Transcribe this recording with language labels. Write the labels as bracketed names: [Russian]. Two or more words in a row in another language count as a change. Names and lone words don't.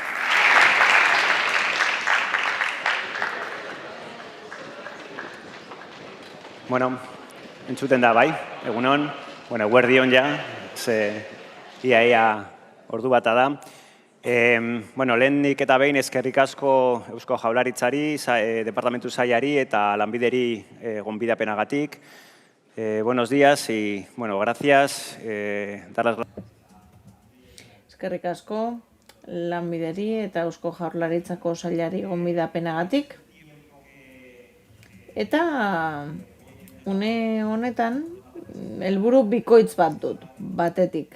[Basque] Bueno, entzuten da bai, egunon, eguerdion ja, ze ia ordu bata da. Lehenik eta behin eskerrik asko Eusko Jaurlaritzari, Departamentu Sailari eta lanbideri gonbidapenagatik. [Spanish] Buenos días y, gracias. [Basque] Eskerrik asko lanbideri eta Eusko Jaurlaritzako Sailari gonbidapenagatik. Eta une honetan helburu bikoitz bat dut, batetik.